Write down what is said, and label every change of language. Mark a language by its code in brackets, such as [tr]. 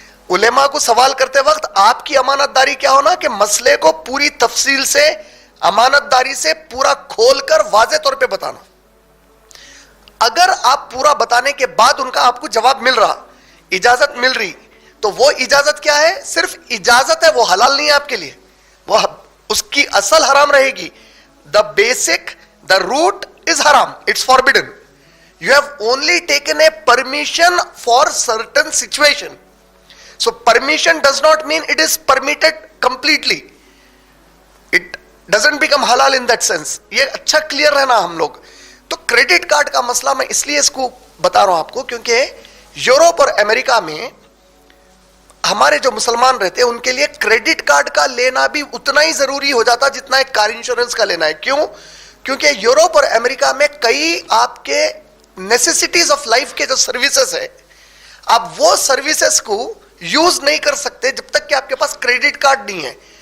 [ur] علماء کو سوال کرتے وقت آپ کی امانت داری کیا ہونا کہ مسئلے کو پوری تفصیل سے امانت داری سے پورا کھول کر واضح طور پہ بتانا. اگر آپ پورا بتانے کے بعد ان کا آپ کو جواب مل رہا, اجازت مل رہی, تو وہ اجازت کیا ہے؟ صرف اجازت ہے, وہ حلال نہیں ہے آپ کے لیے, وہ اس کی اصل حرام رہے گی. [en] The basic, the root is haram. It's forbidden. You have only taken a permission for certain situation. So permission does not mean it is permitted completely. It doesn't become halal in that sense. [ur] یہ اچھا clear رہنا ہم لوگ. تو credit card کا مسئلہ میں اس لیے اس کو بتا رہا ہوں آپ کو کیونکہ یورپ اور امریکہ میں ہمارے جو مسلمان رہتے ہیں ان کے لیے کریڈٹ کارڈ کا لینا بھی اتنا ہی ضروری ہو جاتا جتنا ایک کار انشورنس کا لینا ہے. کیوں؟ کیونکہ یورپ اور امریکہ میں کئی آپ کے [en] necessities of life [ur] کے جو سروسز ہے آپ وہ سروسز کو یوز نہیں کر سکتے جب تک کہ آپ کے پاس کریڈٹ کارڈ نہیں ہے.